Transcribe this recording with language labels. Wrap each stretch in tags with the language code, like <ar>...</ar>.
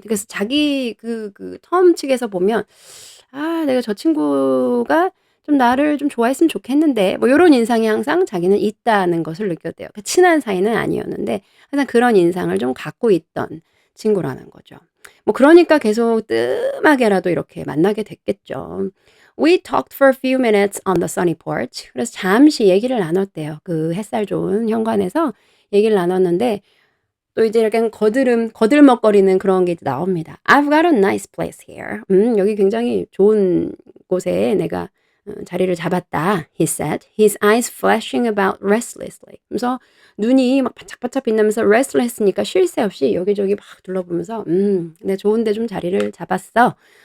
<ko>그래서 자기 텀 측에서 보면 '아 내가 저 친구가 좀 나를 좀 좋아했으면 좋겠는데.' 뭐 요런 인상이 항상 자기는 있다는 것을 느꼈대요. 그 친한 사이는 아니었는데 항상 그런 인상을 좀 갖고 있던 친구라는 거죠. 뭐 그러니까 계속 뜸하게라도 이렇게 만나게 됐겠죠.</ko> <en>We talked for a few minutes on the sunny porch.</en> <ko>그래서 잠시 얘기를 나눴대요. 그 햇살 좋은 현관에서 얘기를 나눴는데 또 이제 약간 거들먹거리는 그런 게 이제 나옵니다.</ko> <en>"I've got a nice place here."</en> <ko>여기 굉장히 좋은 곳에 내가 자리를 잡았다."</ko> <en>he said, his eyes flashing about restlessly.</en> <ko>그래서 눈이 막 반짝반짝 빛나면서 restless니까 쉴 새 없이 여기저기 막 둘러보면서 내가 좋은 데 좀 자리를 잡았어."</ko>